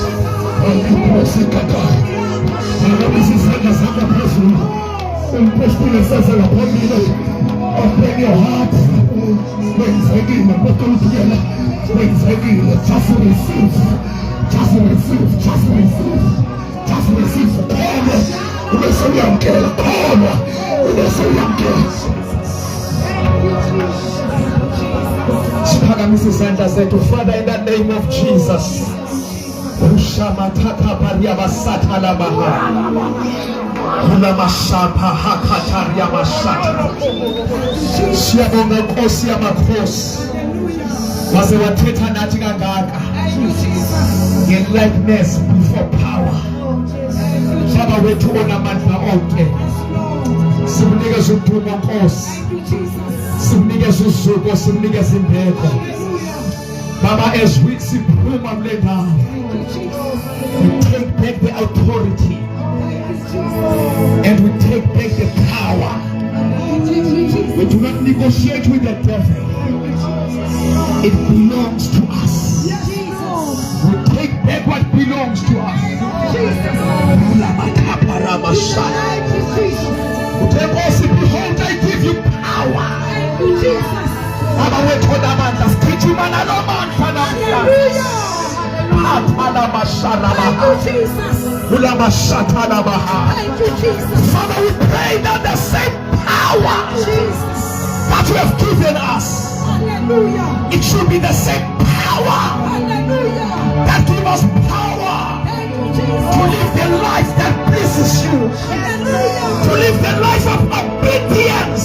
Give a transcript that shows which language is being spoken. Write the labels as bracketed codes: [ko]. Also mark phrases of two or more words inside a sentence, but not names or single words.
[en] Open your heart. Just receive. Just receive. Just receive. Just receive. [xh] Siphakamise izandla zethu. [en] Father, in the name of Jesus. Ushamataka pariyabasata lamaha. Ulamashapa hakataria mashata. [xh] Siyabonga Nkosi yamakhosi. Waze wathetha nathi kangaka. Nge- [en] likeness before power. [xh] Baba wethu onamandla onke. Simnikeza udumo Nkosi. Simnikeza uzuko, simnikeza imbeko. [en] Baba, as we [xh] siphuma kule ndawo, [en] we take back the authority and we take back the power. We do not negotiate with the devil. It belongs to us. We take back what belongs to us. Behold, I give you power. [xh] Baba wethu onamandla, sithi mana lo mandla [en] Father, we pray that the same power that you have given us, it should be the same power that gives us power to live the life that pleases you, to live the life of obedience.